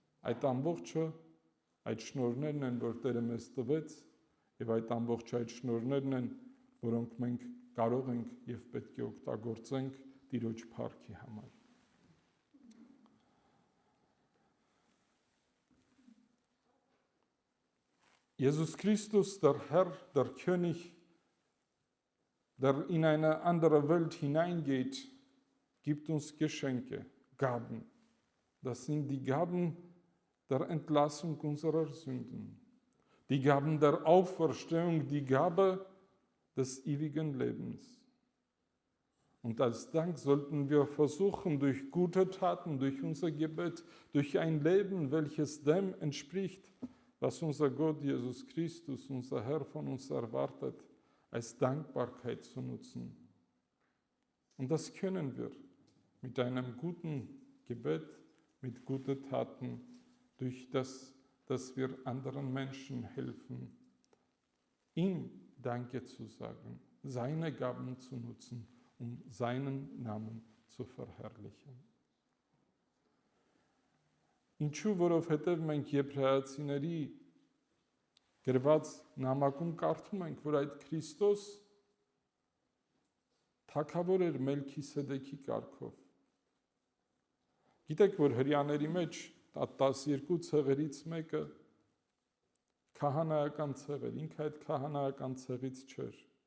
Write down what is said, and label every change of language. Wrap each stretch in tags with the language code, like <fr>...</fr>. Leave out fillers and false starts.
<hy>Այդ ամբողջը այդ շնորհներն են, որ Տերը մեզ տվեց, եւ այդ ամբողջը այդ շնորհներն են, որոնք մենք կարող ենք եւ պետք է օգտագործենք Տիրոջ փառքի համար։</hy> <de>Jesus Christus, der Herr, der König, der in eine andere Welt hineingeht, gibt uns Geschenke, Gaben. Das sind die Gaben der Entlassung unserer Sünden, die Gaben der Auferstehung, die Gabe des ewigen Lebens. Und als Dank sollten wir versuchen, durch gute Taten, durch unser Gebet, durch ein Leben, welches dem entspricht, was unser Gott Jesus Christus, unser Herr, von uns erwartet, als Dankbarkeit zu nutzen. Und das können wir mit einem guten Gebet, mit guten Taten, durch das, dass wir anderen Menschen helfen, ihm Danke zu sagen, seine Gaben zu nutzen, um seinen Namen zu verherrlichen.</de> <hy>Ինչու, որովհետև մենք Եբրայեցիների գրված նամակում կարդում ենք, որ այդ Քրիստոս թագավոր էր Մելքիսեդեքի կարգով։ Գիտեք, որ հրյաների մեջ 12 ցեղերից մեկը քահանայական ցեղ էր, ինքը այդ քահանայական ցեղից չէր,</hy>